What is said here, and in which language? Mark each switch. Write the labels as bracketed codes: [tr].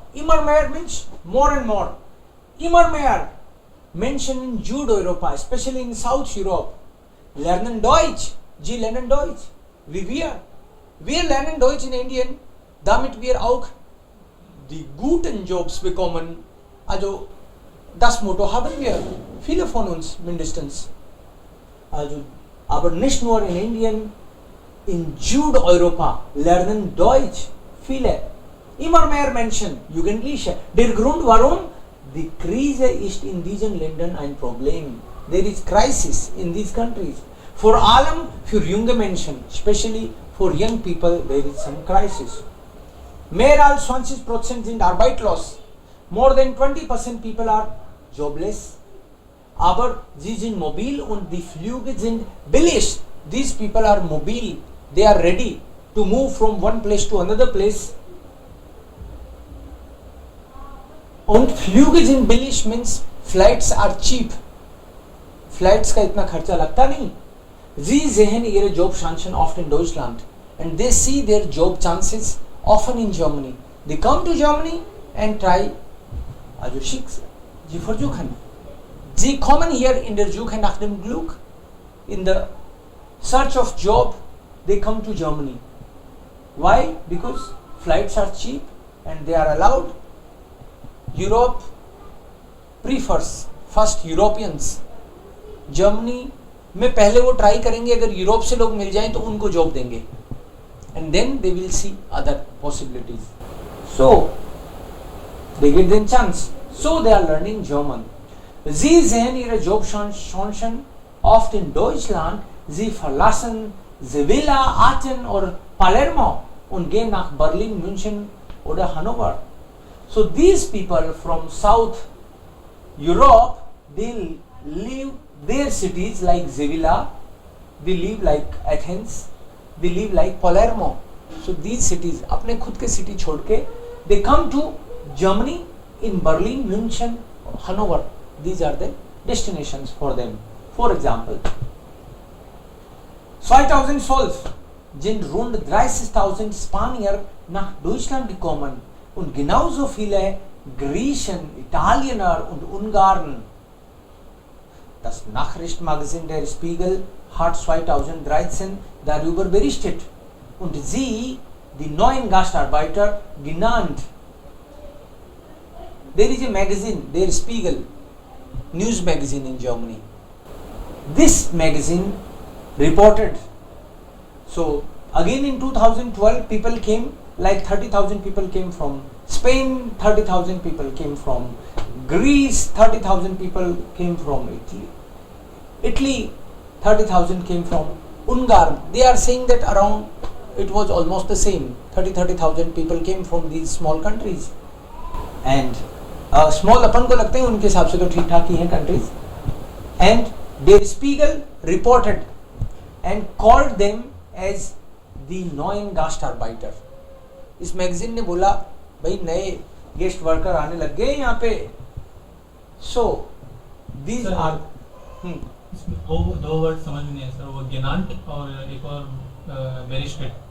[de] Immer mehr [en] means more and more. Immer mehr. Mentioned in Südeuropa, especially in South Europe. [de] Lernen Deutsch. Sie lernen Deutsch. Wie wir. Wir lernen Deutsch in Indien, damit wir auch die guten Jobs bekommen. Also, das Motto haben wir. Viele von uns mindestens. Also, aber nicht nur in Indien, in Südeuropa lernen Deutsch viele. Immer mehr Menschen, Jugendliche. Der Grund warum? Die Krise ist in diesen Ländern ein Problem. [en] There is crisis in these countries. [de] Vor allem für junge Menschen, [en] especially for young people, there is some crisis. [de] Mehr als 20% sind arbeitslos. [en] More than 20% people are jobless. [de] Aber sie sind mobil und die Flüge sind billig. [en] These people are mobile. They are ready to move from one place to another place. [de] Und Flüge sind billig [en] means flights are cheap. [hi] Flights का इतना खर्चा लगता नहीं. [de] Sie sehen ihre Jobchancen oft in Deutschland [en] and they see their job chances often in Germany. They come to Germany and try also [de] schick sie versuchen. Sie kommen hier in der Suche nach dem Glück. [en] In the search of job, they come to Germany. Why? Because flights are cheap and they are allowed. Europe prefers first Europeans. [hi] Germany में पहले वो try करेंगे, अगर Europe से लोग मिल जाएं तो उनको जॉब देंगे [en] and then they will see other possibilities. So they get their chance. So they are learning German. [de] Sie sehen ihre Jobchancen oft in Deutschland. Sie verlassen Sevilla, Aachen oder Palermo und gehen nach Berlin, München oder Hannover. [en] So these people from South Europe, they leave their cities like Sevilla, they live like Athens, they live like Palermo. So these cities, [hi] अपने खुद के city छोड़ के, [en] they come to Germany in Berlin, München, Hanover. These are the destinations for them. For example, [de] 2012 sind rund 30.000 Spanier nach Deutschland gekommen und genauso viele Griechen, Italiener und Ungarn. Das Nachrichtenmagazin Der Spiegel hat 2013 darüber berichtet und sie die neuen Gastarbeiter genannt. [en] There is a magazine, Der Spiegel, news magazine in Germany. This magazine reported, so again in 2012 people came, like 30,000 people came from Spain, 30,000 people came from Greece, 30,000 people came from Italy, 30,000 came from Ungarn. They are saying that around it was almost the same. 30,000 people came from these small countries. And small [hi] अपन को लगते हैं, उनके हिसाब से तो ठीक ठाक ही हैं countries. [en] And Der Spiegel reported and called them as the [de] neuen Gastarbeiter. [hi] इस मैगजीन ने बोला भाई नए गेस्ट वर्कर आने लग गए यहाँ पे. [en] So these are [hi] वो दो वर्ड समझ में नहीं है सर, वो गेनांट और एक और बेरिस्टेड.